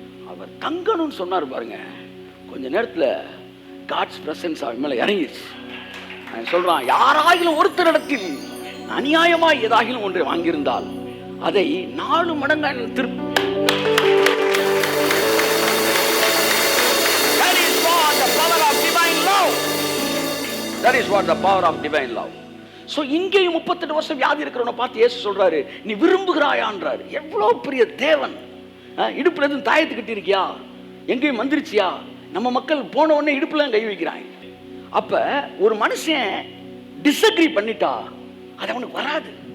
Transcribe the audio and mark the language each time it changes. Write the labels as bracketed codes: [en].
[ta] அவர் தங்கணும்னு சொன்னார் பாருங்க, கொஞ்ச நேரத்தில் காட்ஸ் பிரசன்ஸ் அவன் மேலே இறங்கிடுச்சு. அவன் சொல்றான், யாராகிலும் ஒருத்தரிடத்தில் அநியாயமாய் ஏதாகிலும் ஒன்றை வாங்கியிருந்தால் அதை 4 மடங்கு திருப்பி. [en] That is what the power of divine love. That is what the power of divine love. [ta] So இங்கேயும் 38 வருஷம் வியாதி இருக்கிறவனை பார்த்து இயேசு சொல்றாரு, நீ விரும்புகிறாயான்றாரு. எவ்வளோ பெரிய தேவன். இடுப்புல எதுவும் தாயத்து கட்டி இருக்கியா, எங்கேயும் வந்துருச்சியா? நம்ம மக்கள் போன உடனே இடுப்புல கை வைக்கிறாங்க. அப்ப ஒரு மனுஷன் டிஸ்அக்ரி பண்ணிட்டா அது அவனுக்கு வராது.